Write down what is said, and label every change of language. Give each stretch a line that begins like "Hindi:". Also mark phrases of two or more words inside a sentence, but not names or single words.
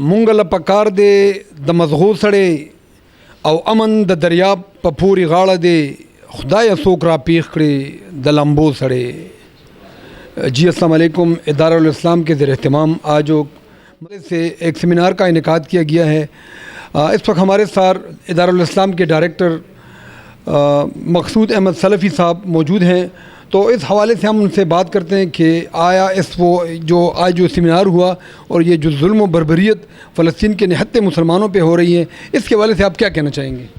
Pashto: موږ له پکار دی د مزغو سړی او امن د دریاب په پورې غاړه دی خدای څوک را پیښ کړي د لمبو سړی.
Urdu: جی
Arabic: السلام علیکم.
Urdu: ادارہ الاسلام کے زیر اہتمام آج سے ایک سیمینار کا انعقاد کیا گیا ہے. اس وقت ہمارے ساتھ ادارہ الاسلام کے ڈائریکٹر مقصود احمد سلفی صاحب موجود ہیں. تو اس حوالے سے ہم ان سے بات کرتے ہیں کہ آیا آج جو سیمینار ہوا اور یہ جو ظلم و بربریت فلسطین کے نہتے مسلمانوں پہ ہو رہی ہے، اس کے حوالے سے آپ کیا کہنا چاہیں گے؟